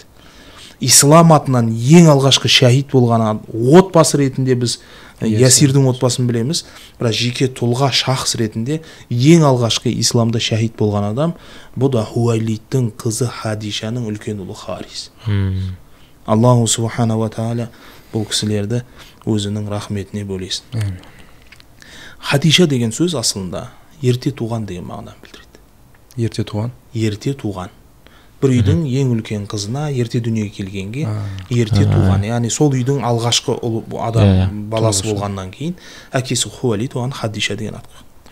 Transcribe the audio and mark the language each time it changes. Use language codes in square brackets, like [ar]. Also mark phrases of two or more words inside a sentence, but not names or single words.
[kk] Ислам атынан ең алғашқы шәһид болған отбасы ретінде біз Ясирдің отбасын білеміз, бірақ жеке тұлға шахс ретінде ең алғашқы исламда шәһид болған адам бұл да Хуайлидтің қызы Хадишаның үлкен ұлы Харис. [ar] الله سبحانه و تعالى [kk] бұл кісілерді өзінің рахметіне бөлесін. Хадиша деген сөз асылында ерте туған деген мағынаны білдіреді. Ерте туған? Ерте туған. Бір үйдің ең үлкен қызына ерте дүниеге келгенге ерте туған. Яғни сол үйдің алғашқы адам баласы болғаннан кейін әкесі Хуайлид оған Хадиша деген ат қойған.